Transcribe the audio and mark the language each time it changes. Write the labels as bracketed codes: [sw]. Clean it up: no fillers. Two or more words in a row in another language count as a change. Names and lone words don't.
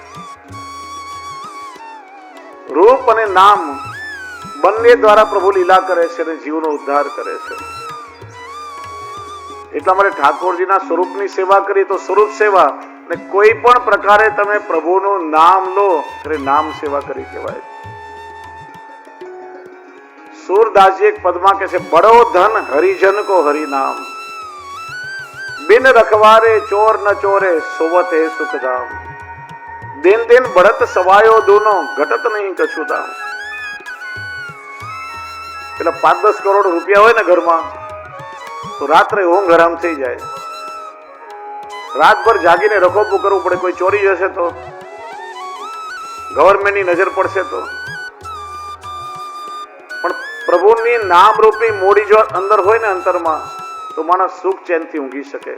[gu] રૂપ અને નામ બંને દ્વારા પ્રભુ લીલા કરે છે અને જીવનો ઉદ્ધાર કરે છે. એટલા માટે ઠાકોરજીના સ્વરૂપની સેવા કરી તો સ્વરૂપ સેવા, અને કોઈ પણ પ્રકારે તમે પ્રભુનું નામ લો એટલે નામ સેવા કરી કહેવાય. સૂરદાસજી એક પદમા કહતે, [bra] बड़ो धन हरिजन को हरि नाम, बिन रखवारे चोर न चोरे सोवत है सुख धाम, दिन दिन बढ़त सवायो दोनों घटत नहीं कछु दाम. [gu] પેલા 5-10 કરોડ રૂપિયા હોય ને ઘરમાં તો રાત્રે ઊંઘ હરામ થઈ જાય. રાતભર જાગીને રખોપું કરવું પડે, કોઈ ચોરી જશે તો, ગવર્મેન્ટની નજર પડશે તો. પણ પ્રભુની નામ રૂપી મોડી જો અંદર હોય ને અંતરમાં, તો માણસ સુખ ચેનથી ઊંઘી શકે.